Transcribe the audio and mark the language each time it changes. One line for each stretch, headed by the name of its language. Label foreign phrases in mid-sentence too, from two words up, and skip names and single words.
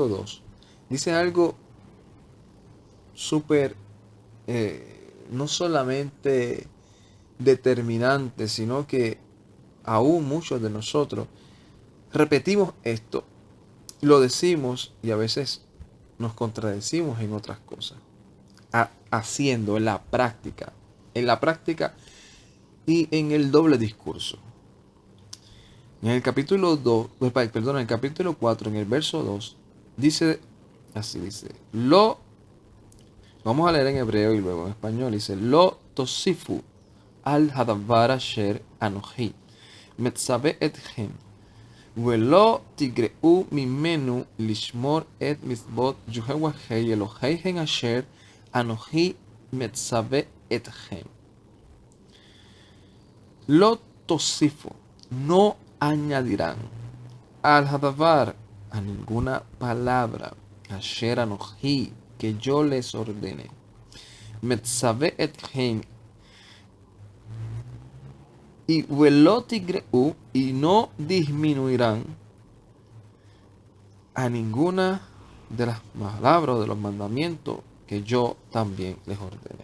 Spanish: 2, dice algo súper, no solamente determinante, sino que aún muchos de nosotros repetimos esto, lo decimos y a veces nos contradecimos en otras cosas, haciendo en la práctica y en el doble discurso. En el capítulo 2, perdón, en el capítulo 4, en el verso 2, dice, así dice, vamos a leer en hebreo y luego en español, dice,
Hebrew: לא תוסיפו על הדבר אשר אנכי מצוה אתכם ולא תגרעו ממנו לשמר את מצות יהוה אלהיכם אשר אנכי מצוה אתכם. לא תוסיפו,
Spanish: no añadirán
Hebrew: על הדבר,
Spanish: a ninguna palabra,
Hebrew: אשר אנכי,
Spanish: que yo les ordene,
Hebrew: מצוה אתכם,
Spanish: y velotigreu, y no disminuirán a ninguna de las palabras o de los mandamientos que yo también les ordené.